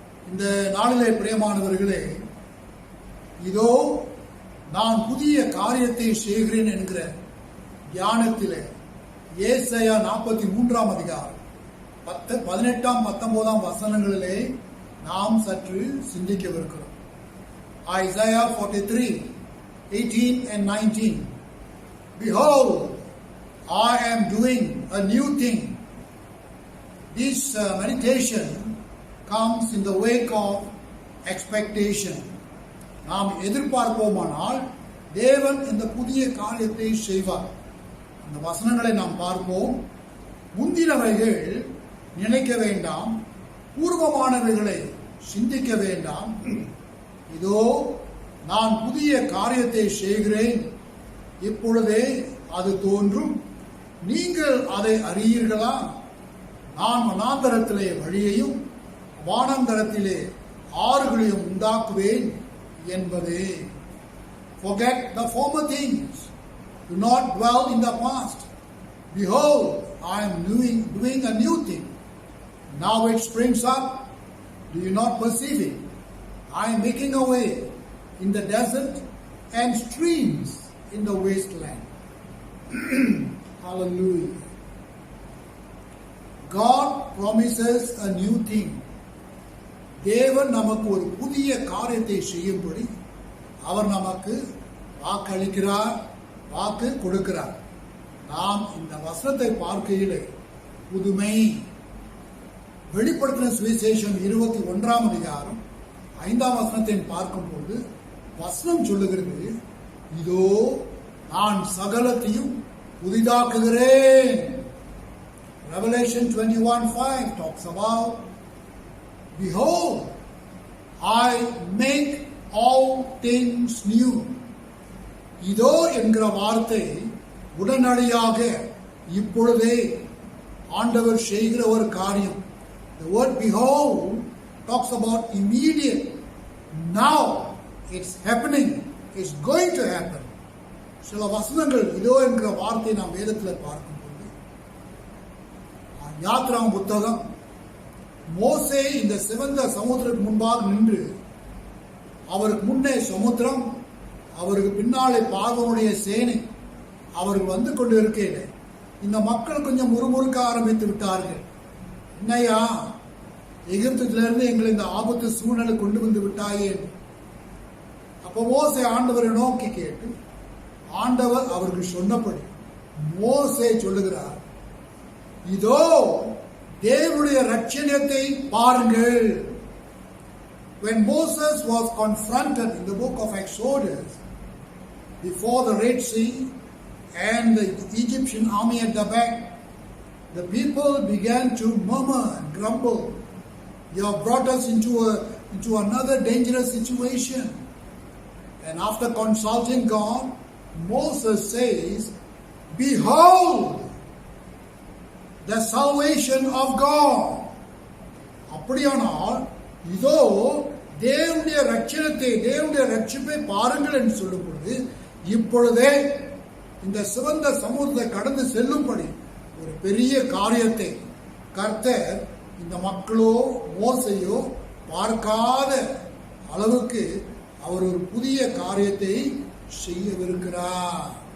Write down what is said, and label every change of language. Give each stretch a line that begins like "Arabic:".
Tamil: இந்த நாளிலே பிரியமானவர்களே, இதோ நான் புதிய காரியத்தை செய்கிறேன் என்கிற தியானத்திலே ஏசாயா 43 அதிகாரம் 18, 19 வசனங்களிலே நாம் சற்று சிந்திக்கவிருக்கிறோம்.
English: Isaiah 43, 18 and 19. Behold, I am doing a new thing. This meditation comes in the wake of expectation.
Tamil: நாம் எதிர்பார்ப்போமானால் தேவன் இந்த புதிய காரியத்தை செய்வார். அந்த வசனங்களை நாம் பார்ப்போம். முந்தினவைகள் நினைக்க வேண்டாம், பூர்வமானவைகளை சிந்திக்க வேண்டாம். இதோ நான் புதிய காரியத்தை செய்கிறேன், இப்பொழுதே அது தோன்றும், நீங்கள் அதை அறியீர்களா? நான் வனாந்தரத்திலே வழியையும் வானந்தரத்திலே ஆறுகளையும் உண்டாக்குவேன் என்பதே.
English: Forget the former things, do not dwell in the past. Behold, I am doing a new thing. Now it springs up, do you not perceive it? I am making a way in the desert and streams in the wasteland. Hallelujah. God promises a new thing.
Tamil: தேவன் நமக்கு ஒரு புதிய காரியத்தை செய்யும்படி அவர் நமக்கு வாக்களிக்கிறார், வாக்கு கொடுக்கிறார். நாம் இந்த வசனத்தை பார்க்கையிலே புதுமை. வெளிப்படுத்தின சுவிசேஷம் 21 அதிகாரம் 5 வசனத்தை பார்க்கும்போது வசனம் சொல்லுகிறது, இதோ நான் சகலத்தையும் புதிதாக்குகிறேன்.
English: Revelation 21:5 talks about, behold, I make all things new.
Tamil: இதோ என்கிற வார்த்தை உடனடியாக இப்பொழுதே ஆண்டவர் செய்கிற ஒரு காரியம்.
English: The word behold talks about immediate. Now it's happening. It's going to happen.
Tamil: சில வசனங்கள் இதோ என்கிற வார்த்தை நாம் வேதத்தில் பார்க்கும்போது, யாத்ராம் புத்தகம், மோசே இந்த சிவந்த சமுத்திரத்துக்கு முன்பாக நின்று, அவருக்கு முன்னே சமுத்திரம், அவருக்கு பின்னாலே பார்வோனுடைய சேனை, அவர்கள் வந்து கொண்டு இருக்கையில இந்த மக்கள் கொஞ்சம் முறுமுறுக்க ஆரம்பித்து விட்டார்கள். என்னையா, எகிப்திலிருந்து எங்களை இந்த ஆபத்து சூழ்நிலை கொண்டு வந்து விட்டாயே. அப்போ மோசே ஆண்டவரை நோக்கி கேட்டு, ஆண்டவர் அவர்கள் சொன்னபடி மோசே சொல்லுகிறார், இதோ தேவனுடைய ரட்சணியத்தை பாருங்கள்.
English: When Moses was confronted in the book of Exodus before the Red Sea and the Egyptian army at the back, the people began to murmur and grumble. You have brought us into another dangerous situation. And after consulting God, Moses says, behold the salvation of God.
Tamil: அப்படியானால் இதோ தேவனுடைய ரட்சணத்தை, தேவனுடைய ரட்சிப்பை பாருங்கள் என்று சொல்லும் பொழுது, இப்பொழுதே இந்த சிவந்த சமூகத்தை கடந்து செல்லும்படி ஒரு பெரிய காரியத்தை கர்த்தர் இந்த மக்களோ மோசையோ பார்க்காத அளவுக்கு அவர் ஒரு புதிய காரியத்தை செய்யவிருக்கிறார்.